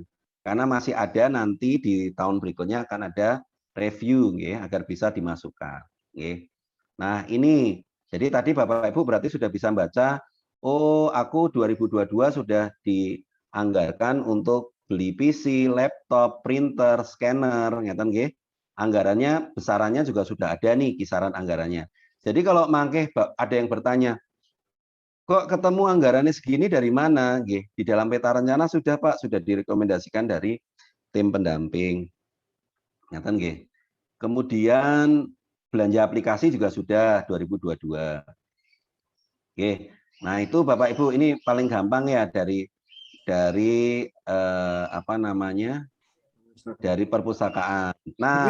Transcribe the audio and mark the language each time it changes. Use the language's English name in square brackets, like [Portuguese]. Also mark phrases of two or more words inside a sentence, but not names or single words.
[Indonesian] Karena masih ada nanti di tahun berikutnya akan ada review, agar bisa dimasukkan. Nah, ini Jadi tadi Bapak Ibu berarti sudah bisa baca, oh aku 2022 sudah dianggarkan untuk beli PC, laptop, printer, scanner, [Javanese] ngeten nggih. [Indonesian] Anggarannya, besarannya juga sudah ada nih kisaran anggarannya. Jadi kalau mangke ada yang bertanya, kok ketemu anggarannya segini dari mana? Nggih, di dalam peta rencana sudah Pak, sudah direkomendasikan dari tim pendamping. [Javanese] Ngeten nggih. [Indonesian] Kemudian belanja aplikasi juga sudah 2022. Oke. Nah, itu Bapak Ibu ini paling gampang ya dari apa namanya? Dari perpustakaan. Mungkin